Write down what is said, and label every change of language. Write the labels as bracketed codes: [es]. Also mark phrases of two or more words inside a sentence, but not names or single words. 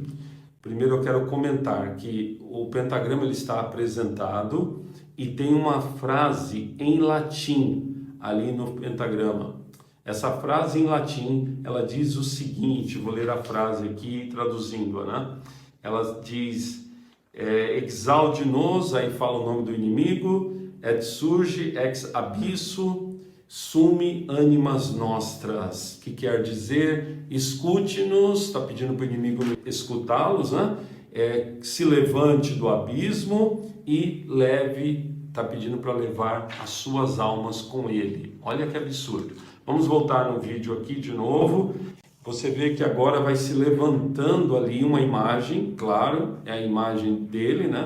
[pt] Primeiro eu quero comentar que o pentagrama ele está apresentado e tem uma frase em latim ali no pentagrama. Essa frase em latim, ela diz o seguinte, vou ler a frase aqui traduzindo, né? Ela diz, exalde-nos, aí fala o nome do inimigo, [la] et surge ex abisso, summi animas nostras, [pt] que quer dizer, escute-nos, está pedindo para o inimigo escutá-los, né? Se levante do abismo e leve, está pedindo para levar as suas almas com ele. Olha que absurdo. Vamos voltar no vídeo aqui de novo. Você vê que agora vai se levantando ali uma imagem, claro, é a imagem dele, né?